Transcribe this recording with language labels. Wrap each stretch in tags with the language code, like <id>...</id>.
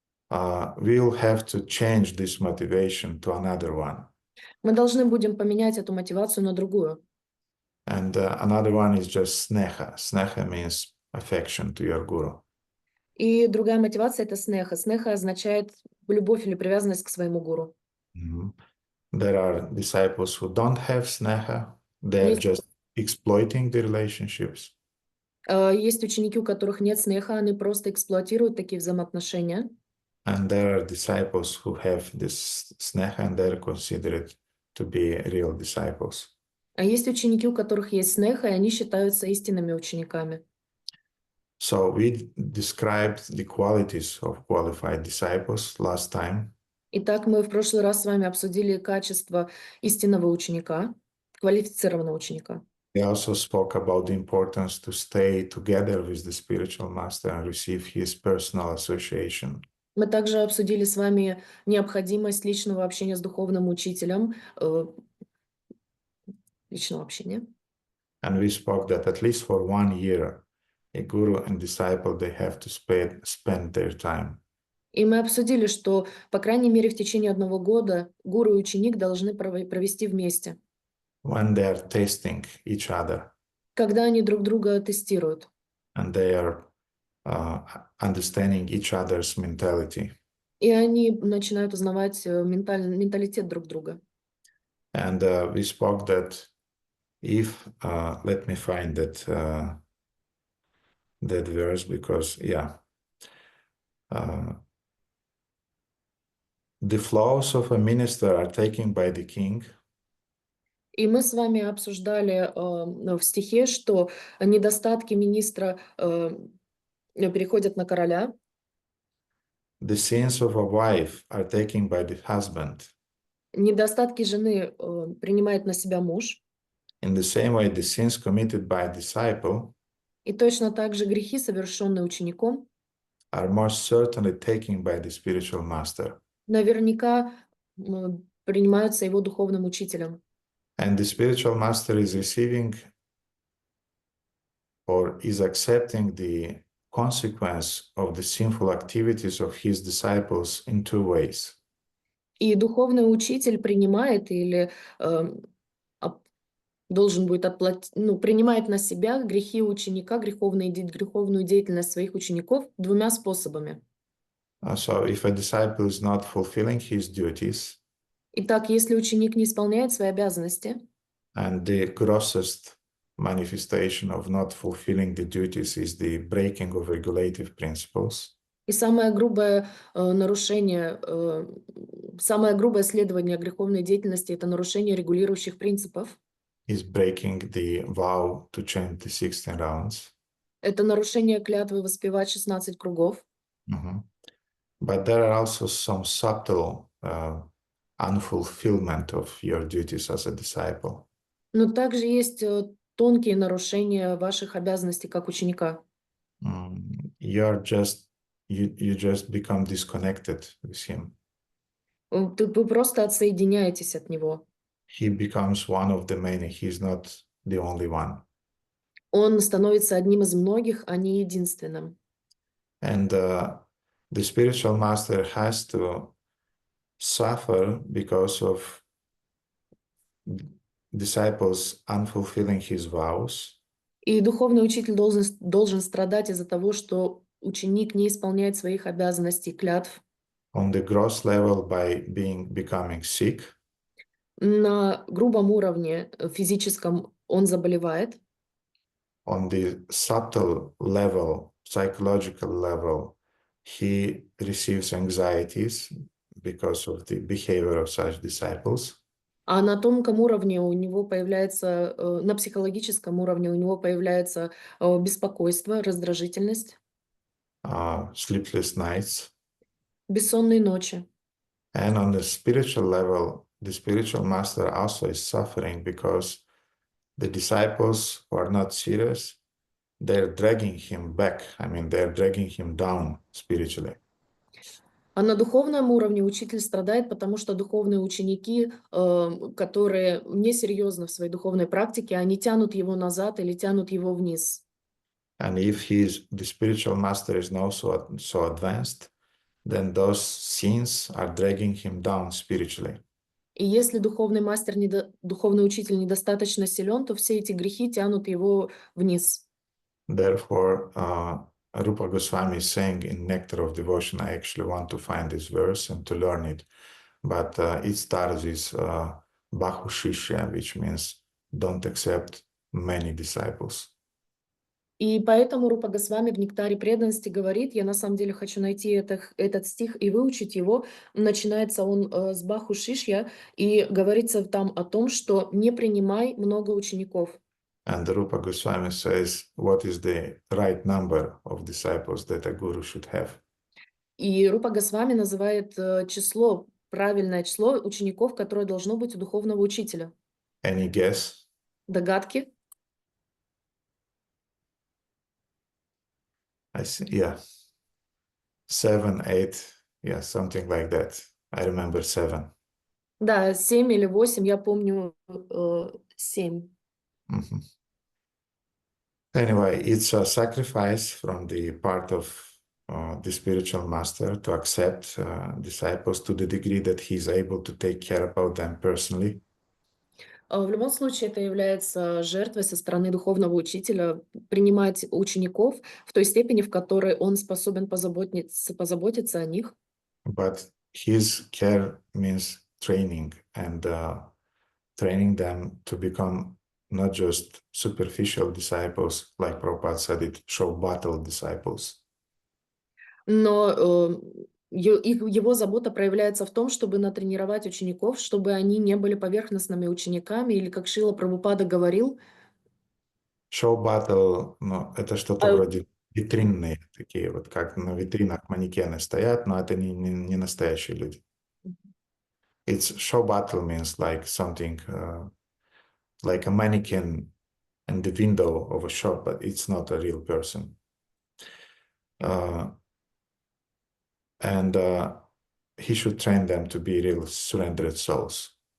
<en>We'll have to change this motivation to another one.</en> <ru>Мы должны будем поменять эту мотивацию на другую.</ru> <en>And another one is just sneha. Sneha means affection to your guru.</en> <ru>И другая мотивация — это снеха. Снеха означает любовь или привязанность к своему гуру.</ru> <en>There are disciples who don't have sneha. They're just exploiting the relationships.</en> <ru>Есть ученики, у которых нет снеха, они просто эксплуатируют такие взаимоотношения.</ru> <en>And there are disciples who have this sneha and they're considered to be real disciples.</en> <ru>А есть ученики, у которых есть снеха, и они считаются истинными учениками.</ru> <en>So we described the qualities of qualified disciples last time.</en> <ru>Итак, мы в прошлый раз с вами обсудили качество истинного ученика, квалифицированного ученика.</ru> <en>We also spoke about the importance to stay together with the spiritual master and receive his personal association.</en> <ru>Мы также обсудили с вами необходимость личного общения с духовным учителем, личного общения.</ru> <en>And we spoke that at least for 1 year, a guru and disciple, they have to spend their time.</en> <ru>И мы обсудили, что, по крайней мере, в течение 1 года гуру и ученик должны провести вместе.</ru> <en>When they are testing each other.</en> <ru>Когда они друг друга тестируют.</ru> <en>And they are understanding each other's mentality.</en> <ru>И они начинают узнавать менталитет друг друга.</ru> <en>And we spoke that if, let me find that verse, because, the flaws of a minister are taken by the king.</en> <ru>И мы с вами обсуждали в стихе, что недостатки министра переходят на короля.</ru> <en>The sins of a wife are taken by the husband.</en> <ru>Недостатки жены принимает на себя муж.</ru> <en>In the same way, the sins committed by a disciple</en> <ru>И точно так же грехи, совершенные учеником,</ru> <en>are most certainly taken by the spiritual master.</en> <ru>наверняка принимаются его духовным учителем.</ru> <en>And the spiritual master is receiving or is accepting the consequence of the sinful activities of his disciples in 2 ways.</en> <ru>И духовный учитель принимает или должен будет принимает на себя грехи ученика, греховную деятельность своих учеников 2 способами.</ru> <en>So if a disciple is not fulfilling his duties,</en> <ru>Итак, если ученик не исполняет свои обязанности,</ru> <en>and the grossest manifestation of not fulfilling the duties is the breaking of regulative principles,</en> <ru>и самое грубое нарушение, самое грубое следование греховной деятельности — это нарушение регулирующих принципов.</ru> <en>is breaking the vow to chant the 16 rounds.</en> <ru>Это нарушение клятвы воспевать 16 кругов.</ru> <en>But there are also some subtle unfulfillment of your duties as a disciple.</en> <ru>Но также есть тонкие нарушения ваших обязанностей как ученика.</ru> <en>You just become disconnected with him.</en> <ru>Вы просто отсоединяетесь от него.</ru> <en>He becomes one of the many. He's not the only one.</en> <ru>Он становится одним из многих, а не единственным.</ru> <en>And the spiritual master has to suffer because of disciples unfulfilling his vows.</en> <ru>И духовный учитель должен страдать из-за того, что ученик не исполняет своих обязанностей, клятв,</ru> <en>on the gross level by becoming sick,</en> <ru>на грубом уровне физическом он заболевает,</ru> <en>on the subtle level, psychological level, he receives anxieties because of the behavior of such disciples.</en> <ru>а на тонком уровне у него появляется, на психологическом уровне у него появляется беспокойство, раздражительность,</ru> <en>Sleepless nights.</en> <ru>бессонные ночи.</ru> <en>And on the spiritual level, the spiritual master also is suffering because the disciples who are not serious, they're dragging him back. I mean, they're dragging him down spiritually.</en> <ru>А на духовном уровне учитель страдает, потому что духовные ученики, которые несерьезны в своей духовной практике, они тянут его назад или тянут его вниз.</ru> <en>And if the spiritual master is not so advanced, then those sins are dragging him down spiritually.</en> <ru>И если духовный мастер, духовный учитель недостаточно силен, то все эти грехи тянут его вниз.</ru> <en>Therefore, Rupa Goswami is saying in Nectar of Devotion, I actually want to find this verse and to learn it, but it starts with Bahu Shishya, which means don't accept many disciples.</en> <ru>И поэтому Рупа Госвами в «Нектаре преданности» говорит, я на самом деле хочу найти этот стих и выучить его. Начинается он с Баху Шишья, и говорится там о том, что не принимай много учеников.</ru> <en>And the Rupa Goswami says, what is the right number of disciples that a guru should have?</en> <ru>И Рупа Госвами называет число, правильное число учеников, которое должно быть у духовного учителя.</ru> <en>Any guess?</en> <ru>Догадки?</ru> <en>I see, yeah. 7, 8, yeah, something like that. I remember 7.</en> <ru>Да, 7 или 8, я помню 7. Mm-hmm.</ru> <en>Anyway, it's a sacrifice from the part of the spiritual master to accept disciples to the degree that he is able to take care about them personally.</en> <ru>В любом случае, это является жертвой со стороны духовного учителя принимать учеников в той степени, в которой он способен позаботиться о них.</ru> <en>But his care means training and training them to become not just superficial disciples, like Prabhupada said it, show battle disciples.</en> <ru>Но его забота проявляется в том, чтобы натренировать учеников, чтобы они не были поверхностными учениками, или, как Шрила Прабхупада говорил, Show battle, ну, это что-то вроде витринные такие, вот как на витринах манекены стоят, но это не настоящие люди.</ru> <en>It's show battle means like something like a mannequin in the window of a shop, but it's not a real person. And he should train them to be real surrendered souls.</en>